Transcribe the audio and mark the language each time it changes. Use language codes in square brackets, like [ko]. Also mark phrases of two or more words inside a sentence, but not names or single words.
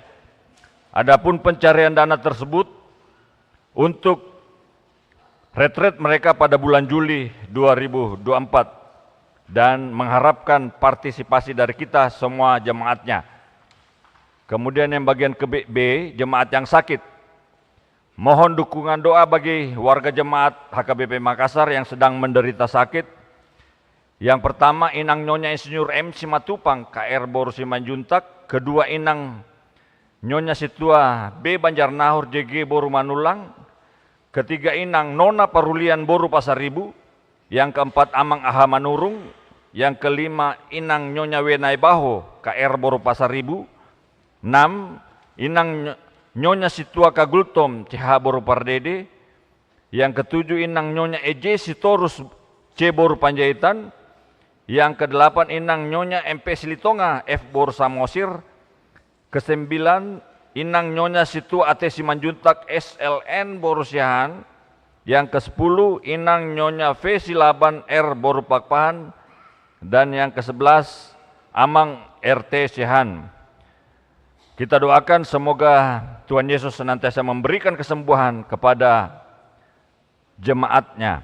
[id] Adapun pencarian dana tersebut untuk retret mereka pada bulan Juli 2024 dan mengharapkan partisipasi dari kita semua jemaatnya. Kemudian yang bagian B, jemaat yang sakit. Mohon dukungan doa bagi warga jemaat HKBP Makassar yang sedang menderita sakit. Yang pertama, Inang Nyonya Insinyur M. Simatupang, KR Boru Simanjuntak. Kedua, Inang Nyonya Situa B. Banjarnahur JG Boru Manulang. Ketiga, Inang Nona Parulian Boru Pasaribu. Yang keempat, Amang Aha Manurung. Yang kelima, Inang Nyonya Wenai Baho, KR Boru Pasaribu. 6, Inang Nyonya Situa Kagultom CH Boru Pardede. Yang ketujuh, Inang Nyonya EJ Sitorus C Boru Panjaitan. Yang ke-8, Inang Nyonya MP Silitonga F Boru Samosir. Ke-9, Inang Nyonya Situa AT Simanjuntak SLN Boru Siahan. Yang ke-10, Inang Nyonya V Silaban R Boru Pakpahan. Dan yang ke-11, Amang RT Siahan. Kita doakan semoga Tuhan Yesus senantiasa memberikan kesembuhan kepada jemaatnya.